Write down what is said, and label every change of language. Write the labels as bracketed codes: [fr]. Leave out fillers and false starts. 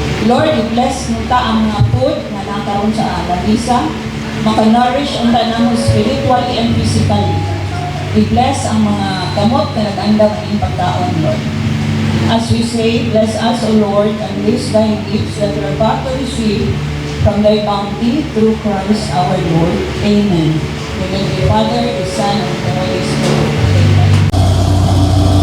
[ceb] Lord, i-bless unta ang mga food na nakaroon sa lamisa. Maka-nourish unta namo spiritually and physically. I-bless ang mga kamot na nag-andam ng pagkaon, Lord. [en] As we say, bless us, O Lord, and bless thy gifts that we are about to receive from thy bounty through Christ our Lord. Amen. In the name of the Father, the Son, and the Holy Spirit. Amen.